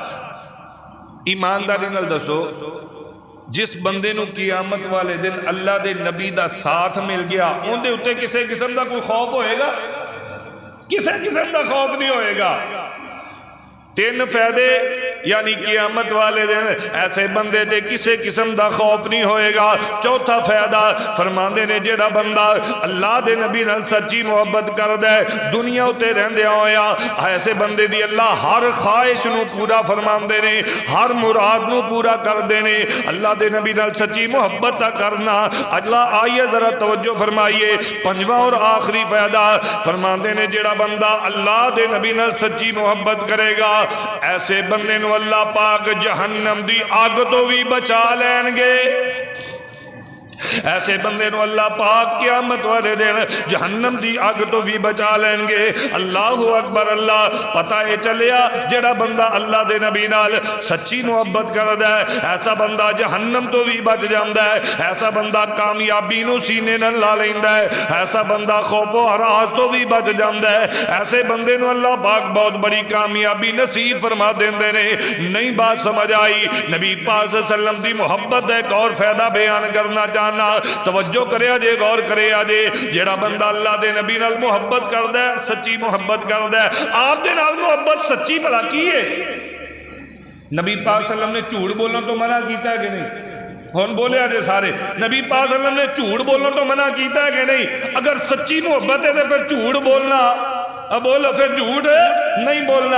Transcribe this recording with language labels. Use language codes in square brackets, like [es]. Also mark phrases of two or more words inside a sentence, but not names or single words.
[pa] ایمانداری نال دسو، جس بندے نو قیامت والے دن اللہ دے نبی دا ساتھ مل گیا، ان دے اتے کسے قسم دا کوئی خوف ہوئے گا؟ کسے قسم دا خوف نہیں ہوئے گا۔ 3 فائدے، یعنی قیامت والے دن ایسے بندے تے کسے قسم دا خوف نہیں ہوئے گا۔ چوتھا فائدہ فرماندے نے جیڑا بندہ اللہ دے نبی نال سچی محبت کر دے، دنیا اتے رہندے ہویا ایسے بندے دی اللہ ہر خواہش نو پورا فرماندے نے، ہر مراد نو پورا کر دے نے۔ اللہ دے نبی نال سچی محبت تا کرنا، اللہ آئیے ذرا توجہ فرمائیے۔ 5واں اور آخری فائدہ فرماندے نے جیڑا بندہ اللہ دے نبی نال سچی محبت کرے گا، ایسے بندے نو اللہ پاک جہنم دی آگ تو بھی بچا لین گے۔ ایسے بندے نو اللہ پاک قیامت والے دن جہنم دی آگ تو بھی بچا لیں گے۔ [ar] اللہ اکبر، [pa] اللہ پتہ ہے چلیا جڑا بندہ اللہ دے نبی نال سچی محبت کردا ہے، ایسا بندہ جہنم تو بھی بچ جاندا ہے، ایسا بندہ کامیابی نو سینے نال لا لیندا ہے، ایسا بندہ خوف و ہراس تو بھی بچ جاندا ہے، ایسے بندے نو اللہ پاک بہت بڑی کامیابی نصیب فرما دیندے نے۔ نہیں بات سمجھ آئی؟ نبی پاک [ar] صلی اللہ علیہ وسلم [pa] دی محبت ہے، ایک اور فائدہ بیان کرنا چاہنا، توجہ کرے آجے، غور کرے آجے۔ جیڑا بندہ اللہ دے نبی نال محبت کردہ ہے، سچی محبت کردہ ہے، آپ دے نال محبت سچی بھلا کی ہے؟ نبی پاک [ar] صلی اللہ علیہ وسلم [pa] نے جھوٹ بولنا تو منع کیتا ہے کہ نہیں؟ ہون بولے آجے سارے، نبی پاک [ar] صلی اللہ علیہ وسلم [pa] نے جھوٹ بولنا تو منع کیتا ہے کہ نہیں؟ اگر سچی محبت ہے تو پھر جھوٹ بولنا، اب بولو پھر جھوٹ نہیں بولنا۔